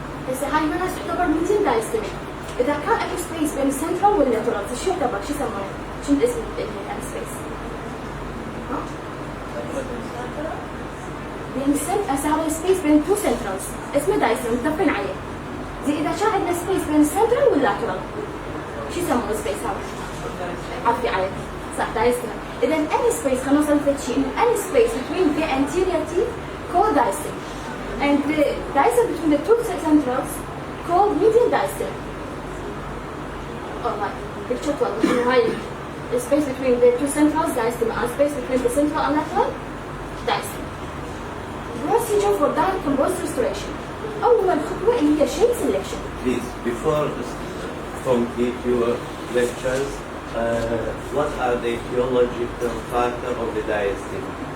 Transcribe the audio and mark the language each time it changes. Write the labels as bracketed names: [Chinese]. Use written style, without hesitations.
[Arabic] هسه هاي منها تعتبر median diastema. إذا كان أكو space بين السنترال واللاترال شو يعتبر؟ شو يسمونه؟ شو الاسم يعني space؟ ها؟ بين هسه هذا السبيس بين تو سنترالز اسمه دايستم متفقين عليه. زي إذا كان عندنا سبيس بين السنترال واللاترال شو يسمونه السبيس هذا؟ عرفتي عليه صح دايستم. إذا [English] any space [Arabic] خلينا نوصل لشيء إنه [English] any space between the anterior teeth called diastem and the diastem between the two centrals called median diastem. Alright, picture 12 [Arabic] إنه هاي [English] the space between the two centrals diastem and space between the central and lateral diastem. Procedure for direct composite restoration. [Arabic] أول خطوة اللي هي shape selection. [English] Please, before complete your lectures, what are the etiological factors of the diastema?